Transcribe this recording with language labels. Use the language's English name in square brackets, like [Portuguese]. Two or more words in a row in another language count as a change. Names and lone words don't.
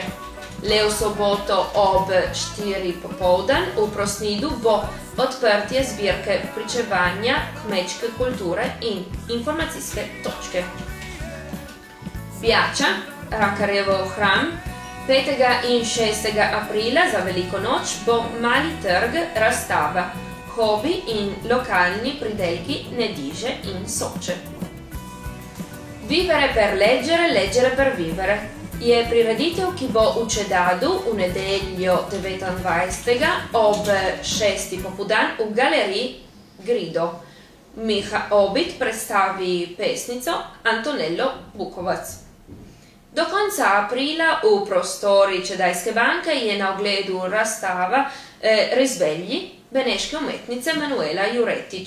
[Slovenian] Le v soboto ob 4 popoldan v Prosnidu bo odprtje zbirke pričevanja kmečke kulture in informacijske točke. Bjača, Rakarjevo hram, 5. in 6. aprila za Veliko noč bo mali trg razstava, hobi in lokalni pridelki Nediže in Soče. Vivere per leggere, leggere per vivere je prireditev, ki bo v Čedadu v nedeljo 29. ob 6. popoldan v galeriji Grido. Miha Obit predstavi pesnico Antonello Bukovac. Do konca aprila v prostori Čedajske banke je na ogledu razstava Risvegli beneške umetnice Manuela Juretič.